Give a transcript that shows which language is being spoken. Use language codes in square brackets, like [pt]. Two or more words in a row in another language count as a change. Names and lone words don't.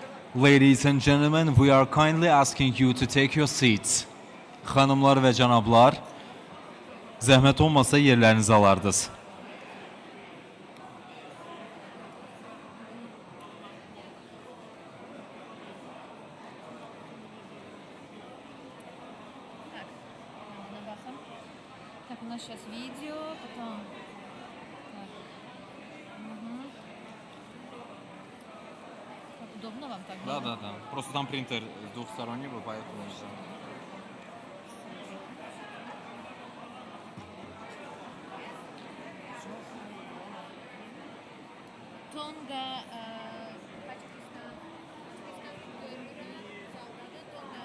[en] Ladies and gentlemen, we are kindly asking you to take your seats. [az] Xanımlar və cənablar, zəhmət olmasa yerlərinizi alardınız. [ru] Так, у нас сейчас видео, потом... Удобно вам так? Да. Просто там принтер двухсторонний, поэтому... Tonga, Pakistan, Ömrü, Sağladı, Tonga.